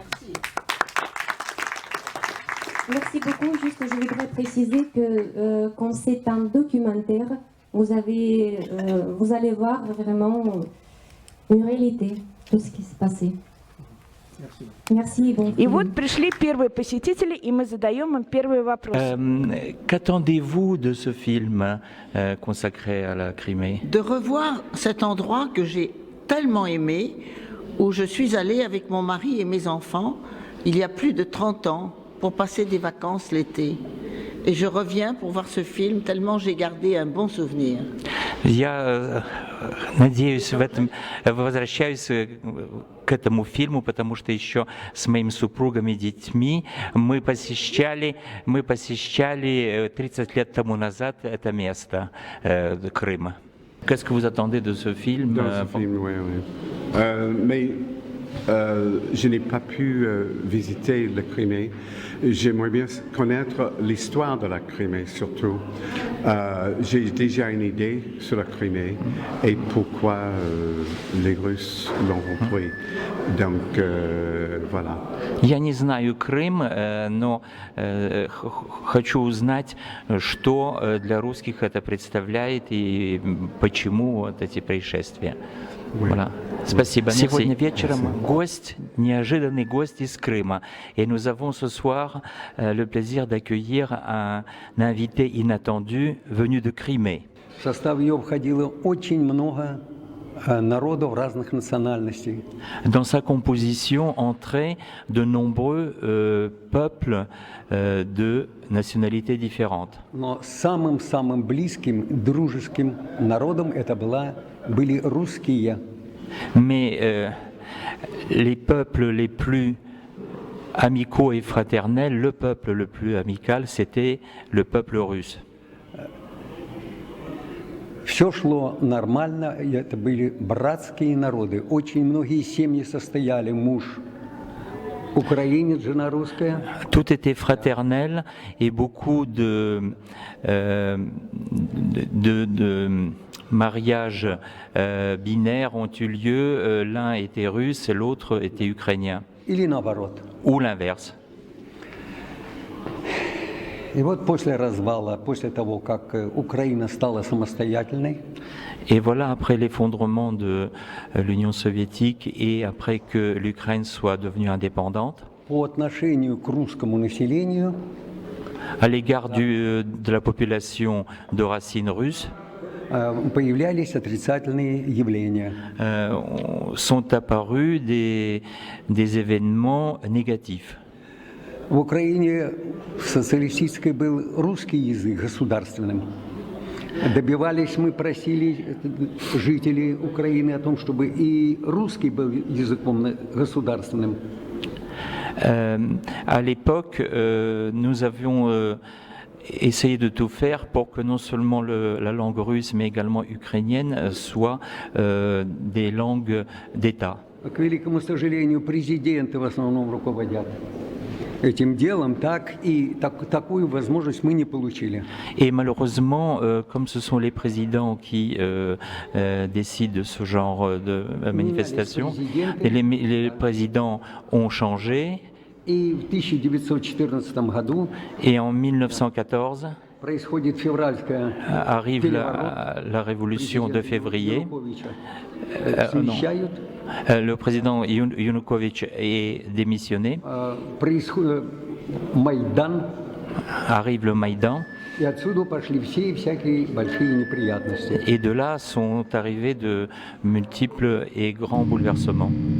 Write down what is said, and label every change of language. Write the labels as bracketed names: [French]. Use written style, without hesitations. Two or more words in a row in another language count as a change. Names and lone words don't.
[French] Merci beaucoup. Juste, je voudrais préciser que quand c'est un documentaire, vous allez voir vraiment une réalité de ce qui s'est passé. Merci. Merci. Bon [Russian] И film. вот пришли первые посетители, и мы задаем им первые вопросы. [French] Qu'attendez-vous de ce film consacré à la Crimée? De revoir cet endroit que j'ai tellement aimé, où je suis allée avec mon mari et mes enfants il y a plus de 30 ans pour passer des vacances l'été. Et je reviens pour voir ce film tellement j'ai gardé un bon souvenir. [Russian] Я надеюсь, возвращаюсь к этому фильму, потому что еще с моим супругом и детьми мы посещали 30 лет тому назад это место, Крым. [French] Qu'est-ce que vous attendez de ce film? Mais je n'ai pas pu visiter la Crimée. J'aimerais bien connaître l'histoire de la Crimée, surtout. J'ai déjà une idée sur la Crimée et pourquoi les Russes l'ont repris. Donc, voilà. [Russian] Я не знаю Крым, но хочу узнать, что для русских это представляет и почему вот эти происшествия. [French] Voilà. Спасибо. [Russian] Сегодня вечером неожиданный гость из Крыма. [French] Et nous avons ce soir le plaisir d'accueillir un invité inattendu venu de Crimée. [Russian] В состав ее входило очень много народов разных национальностей. [French] Dans sa composition entraient de nombreux peuples de nationalités différentes. [Russian] Но самым близким, дружеским народом это были русские. [French] Mais les peuples les plus amicaux et fraternels, le peuple le plus amical, c'était le peuple russe. [Russian] Все шло нормально, и это были братские народы. Очень многие семьи состояли, муж украинец, жена русская. [French] Tout était fraternel et beaucoup de mariages binaires ont eu lieu. L'un était russe et l'autre était ukrainien. [Russian] Или наоборот. [French] Ou l'inverse. [Russian] И вот после развала, после того, как Украина стала самостоятельной, [French] Et voilà, après l'effondrement de l'Union soviétique et après que l'Ukraine soit devenue indépendante, [Russian] по отношению к русскому населению, [French] à l'égard de la population de racines russes, [Russian] появлялись отрицательные явления. [French] Sont apparus des événements négatifs. [Russian] В Украине социалистической был русский язык государственным. Добивались, мы просили жителей Украины о том, чтобы и русский был языком государственным. [French] À l'époque, nous avions essayé de tout faire pour que non seulement la langue russe, mais également ukrainienne soient des langues d'État. [Russian] К великому сожалению, президенты в основном руководят этим делом, такую возможность мы не получили. [French] Et malheureusement, comme ce sont les présidents qui décident de ce genre de manifestation, les présidents ont changé. [Russian] И в 1914 году [French] et en 1914 [Russian] происходит февральская [French] arrive la révolution de février. Le président Yanukovych est démissionné. Arrive le Maïdan. Et de là sont arrivés de multiples et grands bouleversements.